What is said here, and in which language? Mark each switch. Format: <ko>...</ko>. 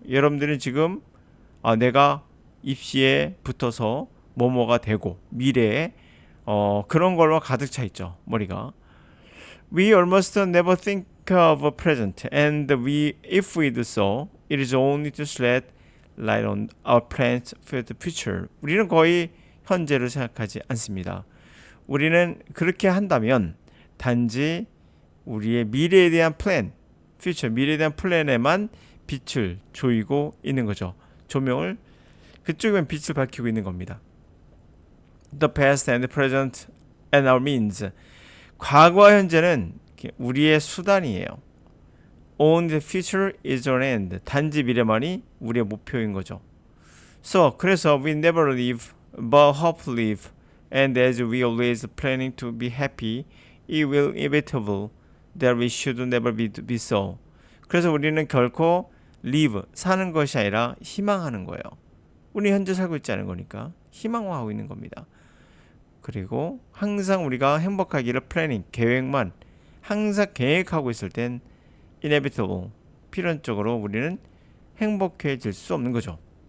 <ko>여러분들은 지금 내가 입시에 붙어서 뭐뭐가 되고 미래에 그런 걸로 가득 차 있죠. 머리가.</ko> <en>We almost never think of a present and if we do so, it is only to shed light on our plans for the future.</en> <ko>우리는 거의 현재를 생각하지 않습니다. 우리는 그렇게 한다면 단지 우리의 미래에 대한 플랜, future, 미래에 대한 플랜에만 빛을 조이고 있는 거죠. 조명을 그쪽에만 빛을 밝히고 있는 겁니다.</ko> <en>The past and the present and our means.</en> <ko>과거와 현재는 우리의 수단이에요.</ko> <en>Only the future is our end.</en> <ko>단지 미래만이 우리의 목표인 거죠.</ko> <en>So,</en> <ko>그래서</ko> <en>we never live, but hope live. And as we always planning to be happy, it will inevitable that we should never be so.</en> <ko>그래서 우리는 결코 live, 사는 것이 아니라 희망하는 거예요. 우리 현재 살고 있지 않은 거니까 희망화하고 있는 겁니다. 그리고 항상 우리가 행복하기를 플래닝, 계획만 항상 계획하고 있을 땐 inevitable, 필연적으로 우리는 행복해질 수 없는 거죠.</ko>